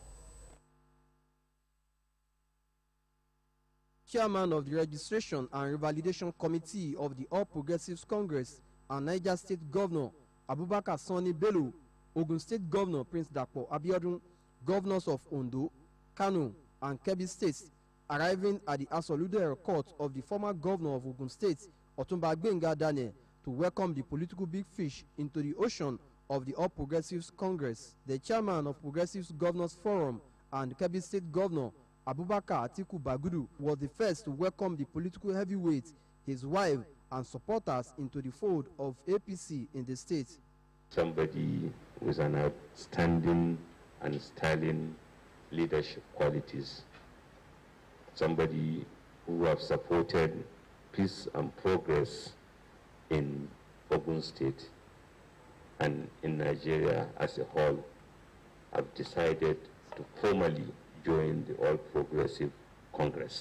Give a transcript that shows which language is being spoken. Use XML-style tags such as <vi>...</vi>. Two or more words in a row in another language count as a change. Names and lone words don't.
<en>Chairman of the Registration and Revalidation Committee of the All Progressives Congress and Niger State Governor Abubakar Sani Bello, Ogun State Governor Prince Dapo Abiodun, governors of Ondo, Kano, and Kebbi States, arriving at the Asoludero Court of the former governor of Ogun State, Otumba Gbenga Daniel, to welcome the political big fish into the ocean of the All Progressives Congress. The chairman of Progressives Governors Forum and Kebbi State Governor Abubakar Atiku Bagudu was the first to welcome the political heavyweight, his wife, and supporters into the fold of APC in the state. Somebody with an outstanding and sterling leadership qualities. Somebody who have supported peace and progress in Ogun State and in Nigeria as a whole, have decided to formally join the All Progressive Congress.</en>